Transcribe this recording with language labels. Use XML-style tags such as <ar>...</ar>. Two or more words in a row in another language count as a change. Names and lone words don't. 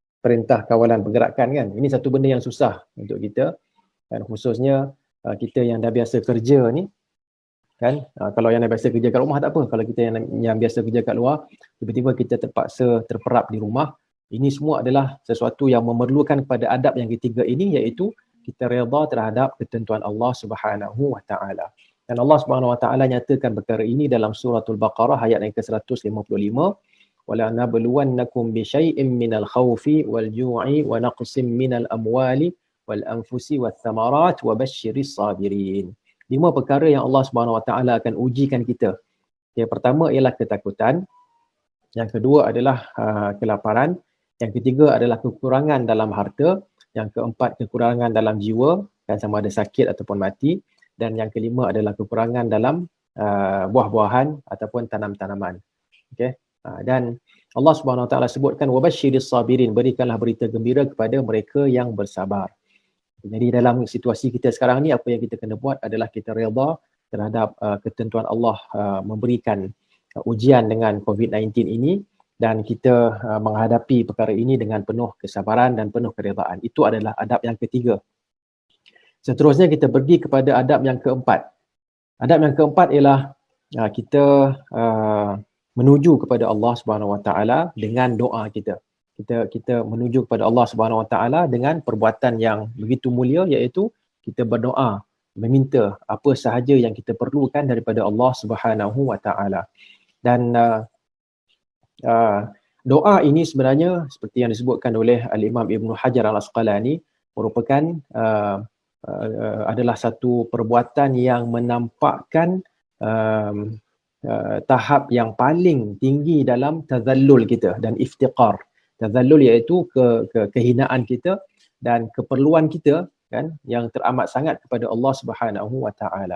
<ms>Ini satu benda yang susah untuk kita kan, khususnya kita yang dah biasa kerja ni kan, kalau yang dah biasa kerja kat rumah tak apa, kalau kita yang biasa kerja kat luar, tiba-tiba kita terpaksa terperap di rumah, ini semua adalah sesuatu yang memerlukan kepada adab yang ketiga ini, iaitu kita redha terhadap ketentuan Allah</ms> <ar>سبحانه وتعالى.</ar> <ms>Dan Allah</ms> <ar>سبحانه وتعالى</ar> <ms>nyatakan perkara ini dalam suratul Baqarah ayat yang ke-155,</ms> <ar>ولنبلونكم بشيء من الخوف والجوع ونقص من الأموال والأنفس والثمرات وبشر الصابرين.</ar> <ms>5 perkara yang Allah</ms> <ar>سبحانه وتعالى</ar> <ms>akan ujikan kita. Yang pertama ialah ketakutan, yang kedua adalah kelaparan, yang ketiga adalah kekurangan dalam harta, yang keempat kekurangan dalam jiwa, kan, sama ada sakit ataupun mati, dan yang kelima adalah kekurangan dalam buah-buahan ataupun tanam-tanaman. Okey. Dan Allah</ms> <ar>سبحانه وتعالى</ar> <ms>sebutkan</ms> <ar>وبشر الصابرين,</ar> <ms>berikanlah berita gembira kepada mereka yang bersabar. Jadi dalam situasi kita sekarang ni, apa yang kita kena buat adalah kita redha terhadap ketentuan Allah memberikan ujian dengan COVID-19 ini, dan kita menghadapi perkara ini dengan penuh kesabaran dan penuh keredaan. Itu adalah adab yang ketiga. Seterusnya kita pergi kepada adab yang keempat. Adab yang keempat ialah kita menuju kepada Allah</ms> <ar>سبحانه وتعالى</ar> <ms>dengan doa kita. Kita menuju kepada Allah</ms> <ar>سبحانه وتعالى</ar> <ms>dengan perbuatan yang begitu mulia, iaitu kita berdoa, meminta apa sahaja yang kita perlukan daripada Allah</ms> <ar>سبحانه وتعالى.</ar> <ms>Dan doa ini sebenarnya seperti yang disebutkan oleh Al-Imam Ibn Hajar Al-Asqalani merupakan adalah satu perbuatan yang menampakkan tahap yang paling tinggi dalam tazallul kita dan iftiqar. Tazallul iaitu kehinaan kita dan keperluan kita, kan, yang teramat sangat kepada Allah</ms> <ar>سبحانه وتعالى.</ar>